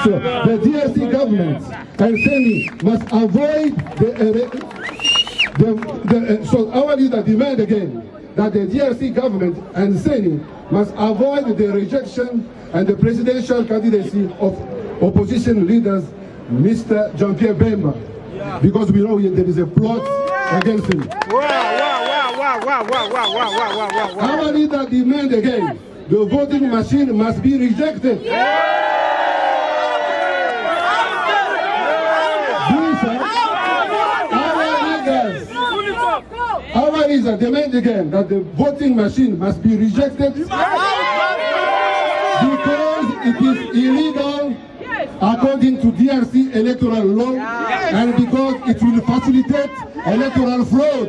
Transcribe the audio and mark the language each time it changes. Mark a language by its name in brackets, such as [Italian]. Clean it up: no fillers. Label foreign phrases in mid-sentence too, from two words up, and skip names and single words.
[English] So the DRC government and CENI must avoid so our leader demand again that the DRC government and CENI must avoid the rejection and the presidential candidacy of opposition leaders, Mr. Jean-Pierre Bemba, because we know there is a plot against him. Our leader demand again, the voting machine must be rejected. Our leaders demand again that the voting machine must be rejected because it is illegal according to DRC electoral law and because it will facilitate electoral fraud.